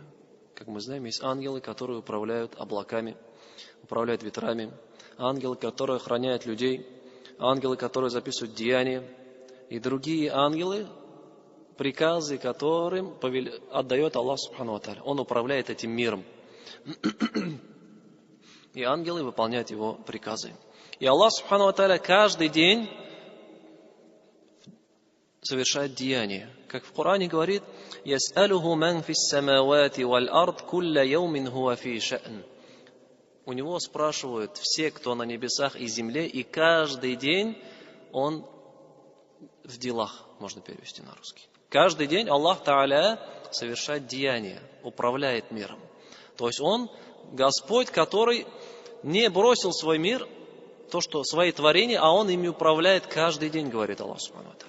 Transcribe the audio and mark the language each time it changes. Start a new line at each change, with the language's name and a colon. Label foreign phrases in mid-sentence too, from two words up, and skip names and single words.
Russian: Как мы знаем, есть ангелы, которые управляют облаками, управляют ветрами, ангелы, которые охраняют людей, ангелы, которые записывают деяния, и другие ангелы, приказы которым отдает
Arabic: الله سبحانه وتعالى.
Russian: Он управляет этим миром. И ангелы выполняют его приказы. И
Arabic: الله سبحانه وتعالى
Russian: каждый день совершает деяния. Как в Коране говорит,
Arabic: «يسأله من في السماوات والأرض كل يوم هو في شأن».
Russian: У него спрашивают все, кто на небесах и земле, и каждый день он в делах, можно перевести на русский. Каждый день
Arabic: الله تعالى
Russian: совершает деяния, управляет миром. То есть Он Господь, который не бросил свой мир, то, что свои творения, а Он ими управляет каждый день, говорит
Arabic: الله سبحانه وتعالى.